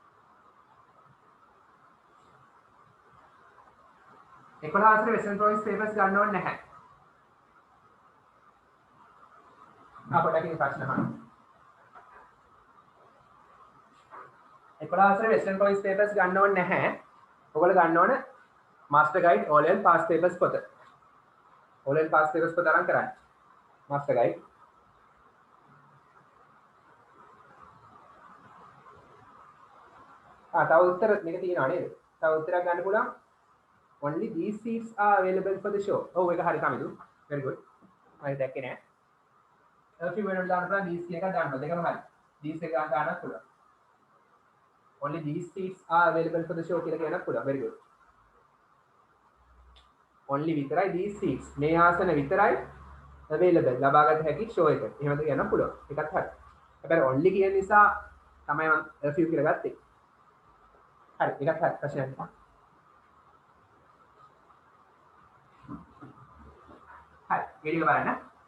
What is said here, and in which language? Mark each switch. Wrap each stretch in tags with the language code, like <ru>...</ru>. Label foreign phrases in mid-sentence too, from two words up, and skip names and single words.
<si>11 වෙස්ටර්න් ප්‍රොවින්ස් පේපර්ස් ගන්න ඕනේ නැහැ. අපිට ප්‍රශ්න අහන්න. 11 වෙස්ටර්න් ප්‍රොවින්ස් පේපර්ස් ගන්න ඕනේ නැහැ. ඔයගොල්ලෝ ගන්න ඕනේ මාස්ටර් ගයිඩ්</si> <en>all and past papers</en> <si>පොත.</si> <en>all and past papers</en> <si>පොත අරන් කරන්න. මාස්ටර් ගයිඩ්. තව උත්තර මේක තියෙනවා නේද? තව උත්තරයක් ගන්න පුළුවන්.</si> <en>only these seats are available for the show.</en> <si>ඔව් ඒක හරි තමයි දු.</si> <en>very good.</en> <si>මම දැක්කේ නෑ.</si> <en>a few</en> <si>වෙනවල දාන්න පුළුවන් these කියන එක දාන්න. දෙකම හරි. these එක ගන්නත් පුළුවන්.</si> <en>only these seats are available for the show</en> <si>කියලා කියන්නත් පුළුවන්.</si> <en>very good.</en> <si>only විතරයි</si> <en>these seats</en> <si>මේ ආසන විතරයි available ලබාගත හැකි show එක. එහෙමද කියන්න පුළුවන්. ඒකත් හරි. හැබැයි only කියන නිසා තමයි මම</si> <en>a few</en> <si>කියලා ගත්තේ. හරි ඒකත් හරි ප්‍රශ්නයක් නෑ. හරි වීඩියෝ බලන්න.</si>